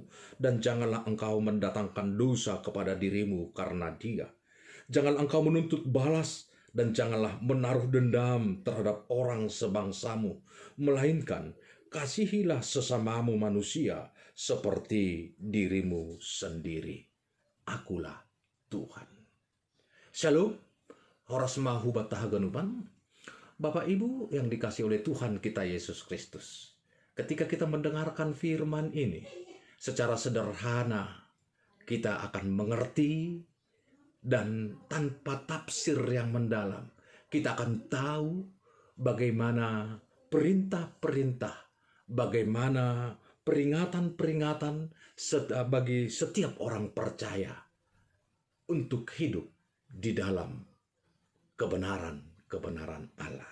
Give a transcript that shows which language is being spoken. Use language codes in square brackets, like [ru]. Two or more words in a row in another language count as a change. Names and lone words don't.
[id] Dan janganlah engkau mendatangkan dosa kepada dirimu karena dia. Janganlah engkau menuntut balas. Dan janganlah menaruh dendam terhadap orang sebangsamu, melainkan kasihilah sesamamu manusia seperti dirimu sendiri. Akulah Tuhan. [bts] Shalom, horas mahu batahaganupan. [id] Bapak Ibu yang dikasih oleh Tuhan kita Yesus Kristus. Ketika kita mendengarkan firman ini, secara sederhana kita akan mengerti. Dan tanpa tafsir yang mendalam, kita akan tahu bagaimana perintah-perintah, bagaimana peringatan-peringatan bagi setiap orang percaya untuk hidup di dalam kebenaran Allah.